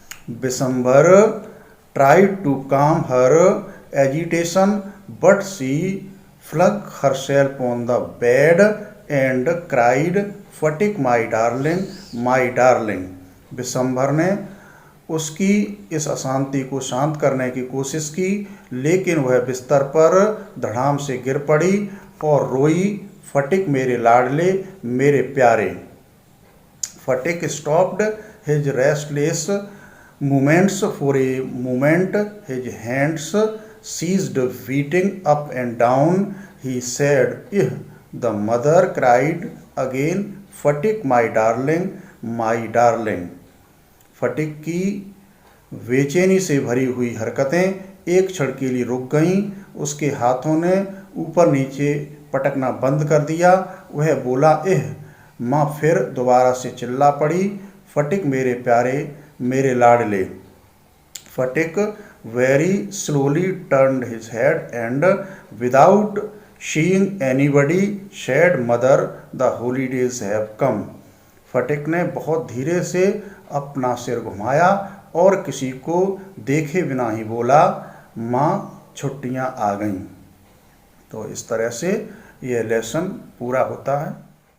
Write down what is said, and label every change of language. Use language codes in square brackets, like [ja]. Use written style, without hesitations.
[en] Vishambhar tried to calm her agitation, but she flung herself on the bed and cried, Fatik, my darling, my darling. [hi] Vishambhar ने उसकी इस अशांति को शांत करने की कोशिश की, लेकिन वह बिस्तर पर धड़ाम से गिर पड़ी और रोई, फटिक मेरे लाडले, मेरे प्यारे। [en] Fatik stopped his restless movements for a moment. His hands ceased beating up and down. He said, "Ih!" The mother cried again, Fatik, my darling, my darling. [hi] फटिक की बेचैनी से भरी हुई हरकतें एक क्षण के लिए रुक गईं। उसके हाथों ने ऊपर नीचे पटकना बंद कर दिया। वह बोला, एह! माँ फिर दोबारा से चिल्ला पड़ी, फटिक मेरे प्यारे, मेरे लाडले। [en] Fatik very slowly turned his head and without seeing anybody said, Mother, the holidays have come. [hi] फटिक ने बहुत धीरे से अपना सिर घुमाया और किसी को देखे बिना ही बोला, माँ छुट्टियाँ आ गईं। तो इस तरह से यह लेसन पूरा होता है।